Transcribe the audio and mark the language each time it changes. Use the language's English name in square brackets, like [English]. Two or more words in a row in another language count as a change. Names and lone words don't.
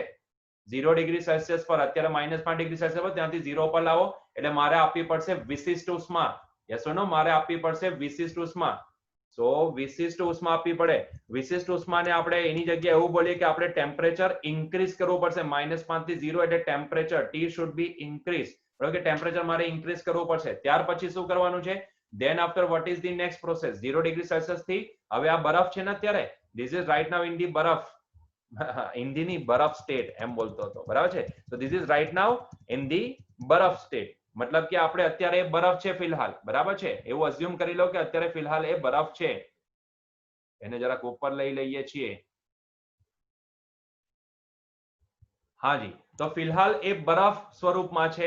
[Gujarati] 0 ડિગ્રી સેલ્સિયસ પર, અત્યારે -5 ડિગ્રી સેલ્સિયસ પર, ત્યાંથી 0 પર લાવો એટલે મારે આપવી પડશે વિશિષ્ટ ઉષ્મા. [English] Yes or no? [Gujarati] મારે આપવી પડશે વિશિષ્ટ ઉષ્મા. સો વિશિષ્ટ ઉષ્મા આપવી પડે. વિશિષ્ટ ઉષ્માને આપણે એની જગ્યાએ એવું બોલીએ કે આપણે [English] temperature increase [Gujarati] કરવું પડશે. -5 થી 0 એટલે ટેમ્પરેચર T [English] should be increase. [Gujarati] બરાબર કે ટેમ્પરેચર મારે ઇન્ક્રીઝ કરવું પડશે. ત્યાર પછી શું કરવાનું છે? [English] then after what is the next process? [Gujarati] 0 ડિગ્રી સેલ્સિયસ થી હવે આ બરફ છે ને અત્યારે, [English] this is right now in the [Gujarati] બરફ, હિન્દીની બરફ સ્ટેટ એમ બોલતો હતો, બરાબર છે? તો [English] this is right now in the [Gujarati] બરફ સ્ટેટ, મતલબ કે આપણે અત્યારે બરફ છે ફિલહાલ, બરાબર છે? એવું અઝ્યુમ કરી લો કે અત્યારે ફિલહાલ એ બરફ છે. એને જરાક ઉપર લઈ લઈએ છીએ. હાજી, તો ફિલહાલ એ બરફ સ્વરૂપમાં છે.